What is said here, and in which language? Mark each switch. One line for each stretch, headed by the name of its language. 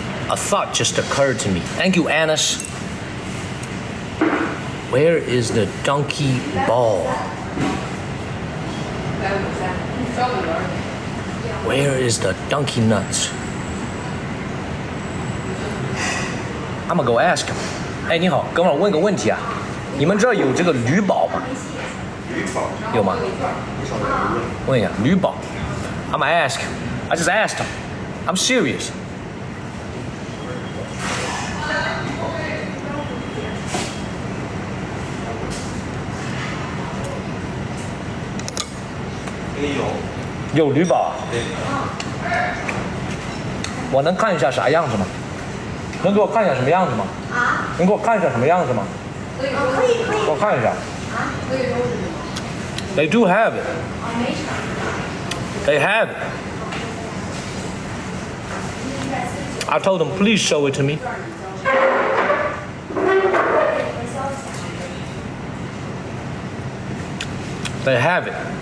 English: A thought just occurred to me. Thank you, Annis. Where is the donkey ball? Where is the donkey nuts? I'm gonna go ask him.
Chinese: 哎，你好，哥们儿，问个问题啊，你们这儿有这个驴宝吗？有吗？问一下驴宝。
English: I'm gonna ask him. I just asked him. I'm serious.
Chinese: 有驴宝啊？我能看一下啥样子吗？能给我看一下什么样子吗？啊？能给我看一下什么样子吗？可以。给我看一下。啊？可以。
English: They do have it. They have it. I told them, please show it to me. They have it.